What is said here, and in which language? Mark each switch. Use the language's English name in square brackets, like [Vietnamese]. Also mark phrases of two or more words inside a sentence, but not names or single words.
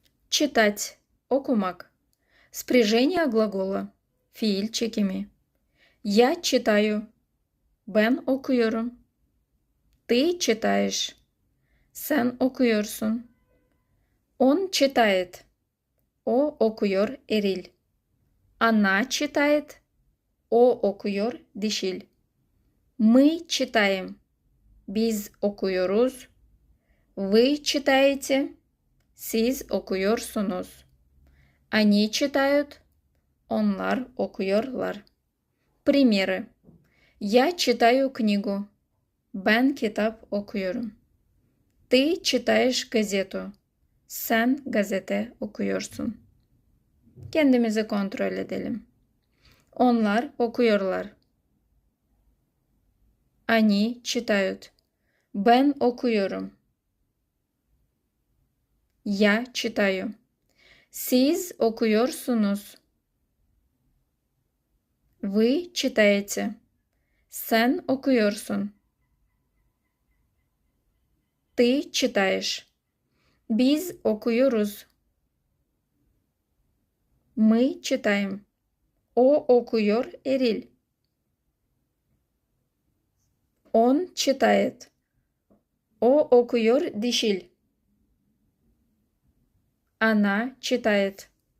[Russian] Читать, okumak. Спряжение глагола. [Turkish] Fiil çekimi. [Russian] Я читаю. [Turkish] Ben okuyorum. [Russian] Ты читаешь. [Turkish] Sen okuyorsun. [Russian] Он читает. [Turkish] O okuyor eril. [Russian] Она читает. [Turkish] O okuyor dişil. [Russian] Мы читаем. [Turkish] Biz okuyoruz. [Russian] Вы читаете. [Turkish] Siz okuyorsunuz. [Russian] Они читают. [Turkish] Onlar okuyorlar. [Russian] Примеры. Я читаю книгу. [Turkish] Ben kitap okuyorum. [Russian] Ты читаешь газету. [Turkish] Sen gazete okuyorsun. Kendimizi kontrol edelim. Onlar okuyorlar. [Russian] Они читают. [Turkish] Ben okuyorum. [Russian] Я читаю. [Turkish] Siz okuyorsunuz. [Russian] Вы читаете. [Turkish] Sen okuyorsun. [Russian] Ты читаешь. [Turkish] Biz okuyoruz. [Russian] Мы читаем. [Turkish] O okuyor eril. [Russian] Он читает. [Turkish] O okuyor dişil. [Russian] Она читает.